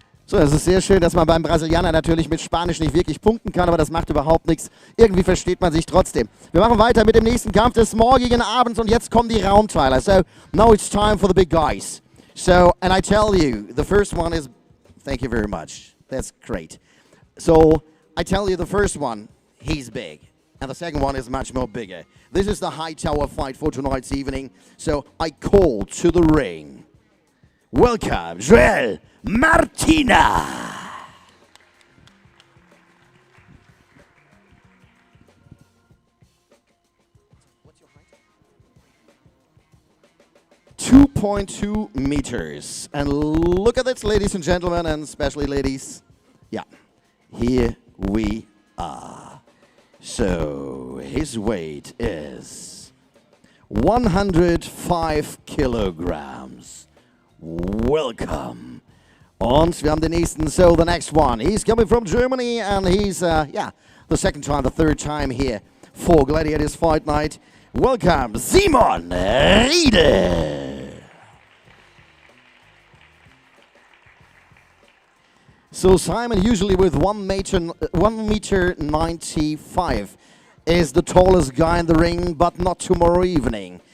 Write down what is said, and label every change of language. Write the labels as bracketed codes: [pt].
[de] So, es ist sehr schön, dass man beim Brasilianer natürlich mit Spanisch nicht wirklich punkten kann, aber das macht überhaupt nichts. Irgendwie versteht man sich trotzdem. Wir machen weiter mit dem nächsten Kampf des morgigen Abends und jetzt kommen die Raumteiler. [en] So, now it's time for the big guys. So, and I tell you, the first one is, thank you very much. That's great. So, I tell you the first one, he's big. And the second one is much more bigger. This is the high tower fight for tonight's evening. So, I call to the ring. Welcome, Joel Martina. 2.2 meters. And look at this, ladies and gentlemen, and especially ladies. Yeah, here we are. So his weight is 105 kilograms. Welcome. [de] Und wir haben den nächsten, [en] so the next one. He's coming from Germany and he's, the second time, the third time here for Gladiators Fight Night. Welcome, Simon Riede. So Simon, usually with 1 meter 95, is the tallest guy in the ring, but not tomorrow evening.